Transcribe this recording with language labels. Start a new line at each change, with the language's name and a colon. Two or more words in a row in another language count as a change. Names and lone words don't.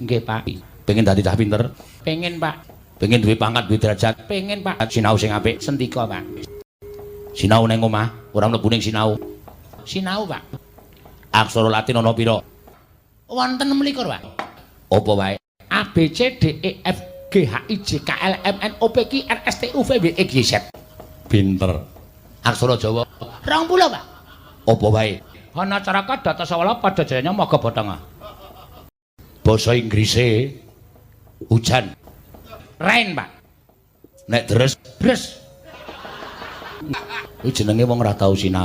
Javanese: Nggih, Pak. Pengen dadi cah pinter, Pengen, Pak. pengen duwe pangkat, duwe derajat, Pengen, Pak. sinau sing apik. Sendika, Pak. Sinau ning omah, ora mlebu ning sinau. Sinau, Pak. Aksara Latin ana pira? Wonten 26, Pak. Apa wae? A B C D E F G H I J K L M N O P Q R S T U V W X Y Z. Pinter. Aksara Jawa 20, Pak. apa wae? Ana caraka data sawala pada jayanya maga batanga. Basa Inggrise hujan. Rain, Pak. Nek deres Bres. kuwi jenenge wong ora tau sinau.